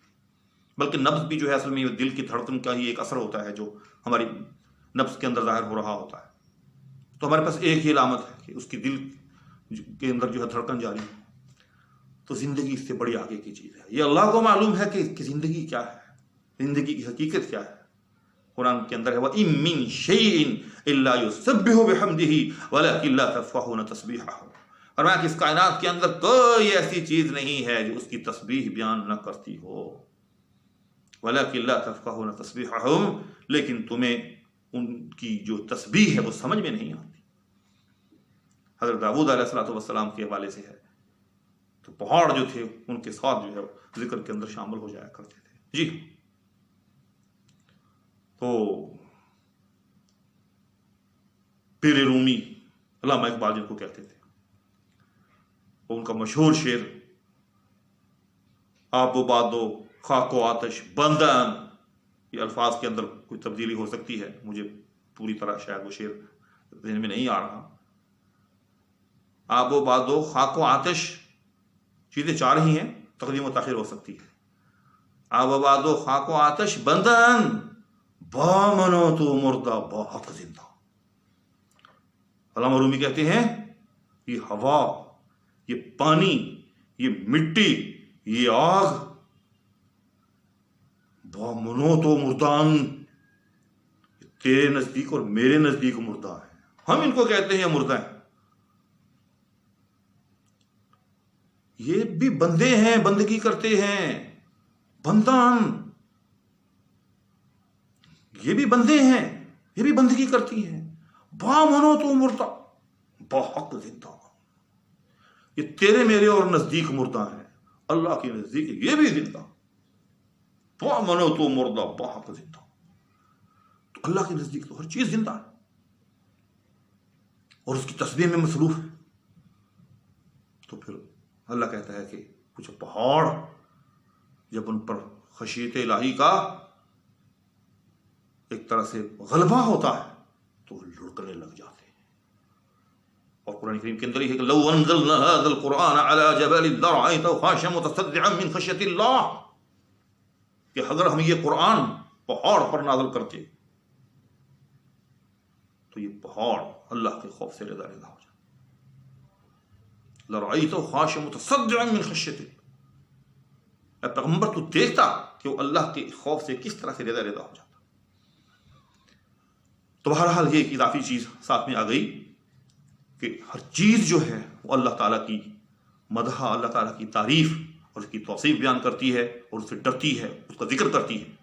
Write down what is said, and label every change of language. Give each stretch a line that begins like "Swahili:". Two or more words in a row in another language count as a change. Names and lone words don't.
Urdu: بلکہ نبض بھی جو ہے اصل میں دل کی دھڑکن کا ہی ایک اثر ہوتا ہے جو ہماری نبض کے اندر ظاہر ہو رہا ہوتا ہے۔ تو ہمارے پاس ایک ہی علامت ہے کہ اس کی دل کے اندر جو ہے دھڑکن جاری ہے۔ تو زندگی اس سے بڑی آگے کی چیز ہے۔ یہ اللہ کو معلوم ہے کہ زندگی کیا ہے، زندگی کی حقیقت کیا ہے۔ قرآن کے اندر ہے
Arabic: وَإِن مِّن شَيْءٍ إِلَّا يُسَبِّحُ بِحَمْدِهِ وَلَٰكِن لَّا تَفْقَهُونَ تَسْبِيحَهُ۔
Urdu: فرمایا کہ اس کائنات کے اندر کوئی ایسی چیز نہیں ہے جو اس کی تسبیح بیان نہ کرتی ہو۔
Arabic: وَلَٰكِن لَّا تَفْقَهُونَ تَسْبِيحَهُمْ،
Urdu: لیکن تمہیں ان کی جو تسبیح ہے وہ سمجھ میں نہیں آتی۔ حضرت داؤد علیہ السلام کے حوالے سے ہے، تو پہاڑ جو تھے ان کے ساتھ جو ہے ذکر کے اندر شامل ہو جایا کرتے تھے۔ جی تو پیر رومی علامہ اقبال جن کو کہتے تھے، ان کا مشہور شعر
Persian: آب و باد و خاک و آتش بندن،
Urdu: یہ الفاظ کے اندر کوئی تبدیلی ہو سکتی ہے، مجھے پوری طرح شاید وہ شعر ذہن میں نہیں آ رہا۔
Persian: آب و باد و خاک و آتش
Urdu: چیزیں چار ہی ہیں، تقدیم و تاخیر ہو سکتی ہے۔
Persian: آب و باد و خاک و آتش بندن، با منو تو مردہ با حق زندہ۔
Urdu: علامہ رومی کہتے ہیں یہ ہوا، یہ پانی، یہ مٹی، یہ آگ،
Persian: با منو تو مردان،
Urdu: تیرے نزدیک اور میرے نزدیک مردہ ہے، ہم ان کو کہتے ہیں مردہ ہیں۔ یہ بھی بندے ہیں، بندگی کرتے ہیں، بندان، یہ بھی بندے ہیں، یہ بھی بندگی کرتی ہیں۔
Persian: با منو تو مردہ با حق زندہ،
Urdu: یہ تیرے میرے اور نزدیک مردہ ہیں، اللہ کے نزدیک یہ بھی زندہ۔
Persian: با منو تو مردہ با حق زندہ،
Urdu: تو اللہ کے نزدیک تو ہر چیز زندہ ہے اور اس کی تسبیح میں مصروف ہے۔ تو پھر اللہ کہتا ہے کہ کچھ پہاڑ جب ان پر خشیت الہی کا ایک طرح سے غلبہ ہوتا ہے تو وہ لڑکنے لگ جاتے ہیں۔ اور قرآن کریم کے اندر یہ ہے کہ
Arabic: لو انزلنا هذا القرآن على جبل لرأيته خاشعا متصدعا من خشیۃ اللہ،
Urdu: کہ اگر ہم یہ قرآن پہاڑ پر نازل کرتے تو یہ پہاڑ اللہ کے خوف سے رضا رضا ہو جاتا۔
Arabic: لرأيته خاشعا متصدعا من خشیۃ اللہ،
Urdu: اے پیغمبر تو دیکھتا کہ وہ اللہ کے خوف سے کس طرح سے رضا رضا ہو جاتا۔ تو بہرحال یہ ایک اضافی چیز ساتھ میں آ گئی کہ ہر چیز جو ہے وہ اللہ تعالیٰ کی مدح، اللہ تعالیٰ کی تعریف اور اس کی توصیف بیان کرتی ہے اور اس سے ڈرتی ہے، اس کا ذکر کرتی ہے۔